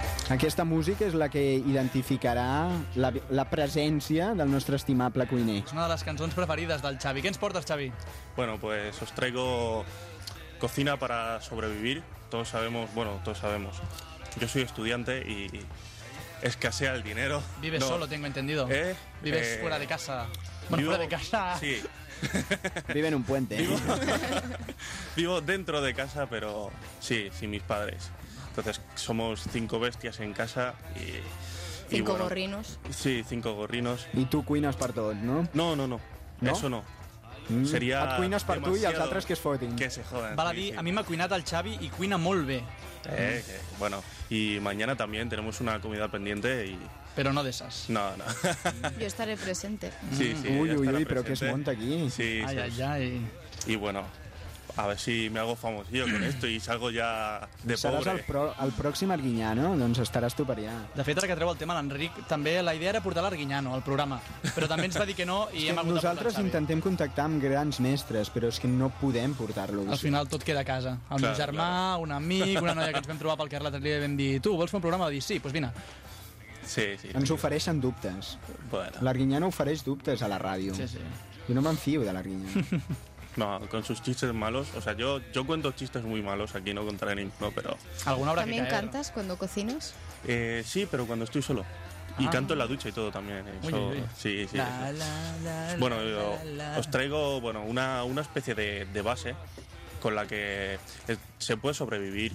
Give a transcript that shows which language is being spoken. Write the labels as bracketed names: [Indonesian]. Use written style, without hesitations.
[Catalan] Aquesta música és la que identificarà la presència del nostre estimable cuiner. És una de les cançons preferides del Xavi. Què ens portes, Xavi? [Spanish] Bueno, pues os traigo cocina para sobrevivir. Todos sabemos, bueno, todos sabemos. Yo soy estudiante y escasea el dinero. Vives solo, tengo entendido. ¿Eh? Vives fuera de casa. Bueno, fuera de casa. Sí. Vive en un puente. Vivo dentro de casa, pero sí, sin mis padres. Entonces, somos cinco bestias en casa y... ¿Cinco gorrinos? Sí, cinco gorrinos. [Catalan] I tu cuines per tot, no? [Spanish] No, no, no. No? Eso no. Mm. [Catalan] Seria et cuines per tu i els altres que es fotin. [Spanish] Que se joden. [Catalan] Val a dir, a mi m'ha cuinat el Xavi i cuina molt bé. [Spanish] Bueno, y mañana también tenemos una comida pendiente y... Pero no de esas. No, no. Yo estaré presente. Sí, sí, [Catalan] ui, ui, ui, però què es monta aquí? Sí, ai, ai, ai. I bueno... [Spanish] A ver si me hago famosillo con esto y salgo ya de pobre. [Catalan] Seràs el pròxim Arguiñano, doncs estaràs tu per allà. De fet, ara que treu el tema l'Enric, també la idea era portar l'Arguiñano al programa, però també ens va dir que no i hem hagut de... Nosaltres intentem contactar amb grans mestres, però és que no podem portar-lo. Al final tot queda a casa. Amb un germà, un amic, una noia que ens vam trobar pel carrer l'altre dia i vam dir, tu, vols fer un programa? Va dir, sí, doncs vine. Sí, sí. Ens ofereixen dubtes. Bueno. L'Arguiñano ofereix dubtes a la ràdio. Sí, sí. Jo no me'n fio de l'Arguiñano. [Spanish] No, con sus chistes malos. O sea, yo cuento chistes muy malos aquí, no contra ninguno, pero... ¿Alguna obra que caer? ¿También cantas cuando cocinas? Sí, pero cuando estoy solo. Y canto en la ducha y todo también. Muy bien. Sí, sí. La, la, la, bueno, yo, la, la, os traigo bueno, una especie de base con la que se puede sobrevivir.